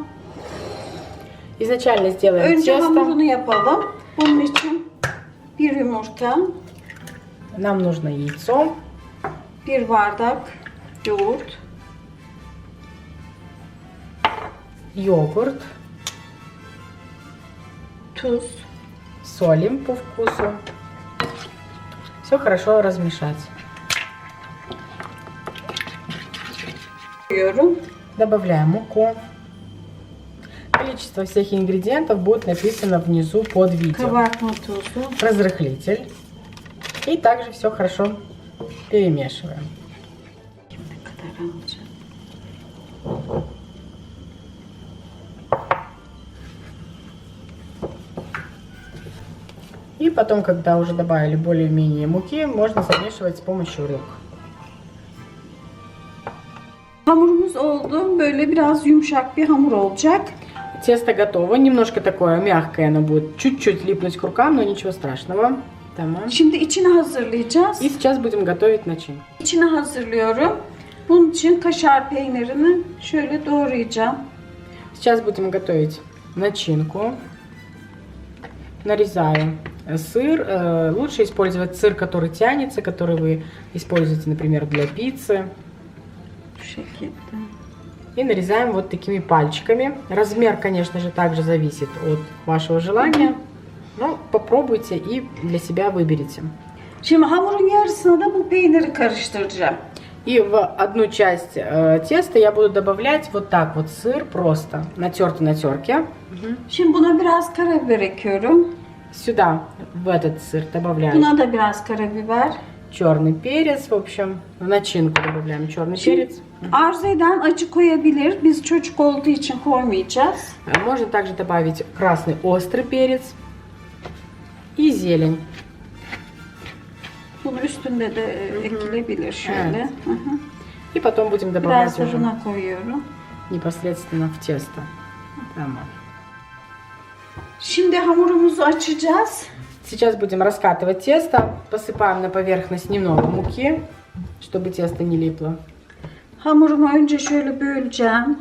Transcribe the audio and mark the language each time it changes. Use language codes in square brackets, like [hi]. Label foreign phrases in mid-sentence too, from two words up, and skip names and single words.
[ru] Изначально сделаем [tr] Önce [ru] тесто. [tr] hamurunu yapalım. Bunun için bir yumurta, [ru] Нам нужно яйцо, [tr] bir bardak yoğurt, [ru] йогурт, [tr] tuz, [ru] солим по вкусу. Все хорошо размешать. [tr] koyuyorum. [ru] Добавляем муку. Количество всех ингредиентов будет написано внизу под видео. [tr] Kabartma tozu, [ru] Разрыхлитель. И также все хорошо перемешиваем. [tr] ne kadar alacağım? [ru] И потом, когда уже добавили более-менее муки, можно замешивать с помощью рук. [tr] Hamurumuz oldu. Böyle biraz yumuşak bir hamur olacak. [ru] Тесто готово. Немножко такое мягкое оно будет. Чуть-чуть липнуть к рукам, но ничего страшного. [tr] Tamam. Şimdi içini hazırlayacağız. [ru] И сейчас будем готовить начинку. [tr] İçini hazırlıyorum. Bunun için kaşar peynirini şöyle doğrayacağım. [ru] Сейчас будем готовить начинку. Нарезаем сыр. Лучше использовать сыр, который тянется, который вы используете, например, для пиццы. [tr] Bu şekilde. [ru] И нарезаем вот такими пальчиками. Размер, конечно же, также зависит от вашего желания. Но попробуйте и для себя выберите. [tr] Şimdi hamurun yarısına da bu peyniri karıştıracağım. [ru] И в одну часть теста я буду добавлять вот так вот сыр просто, натертый на терке. [tr] Şimdi buna biraz karabiber ekiyorum. [ru] Сюда, в этот сыр, добавляем [tr] Buna da biraz karabiber. [ru] черный перец, в общем, в начинку добавляем черный перец. [tr] Arzu eden acı koyabilir. Biz çocuk olduğu için koymayacağız. [ru] Можно также добавить красный острый перец и зелень. [tr] Bunun üstünde de ekilebilir şöyle. Evet. Hı hı. [ru] И потом будем добавлять [tr] Biraz da [ru] уже [tr] buna koyuyorum. [ru] непосредственно в тесто. [tr] Tamam. Şimdi hamurumuzu açacağız. [ru] Сейчас будем раскатывать тесто. Посыпаем на поверхность немного муки, чтобы тесто не липло. [tr] Hamurumu önce şöyle böleceğim.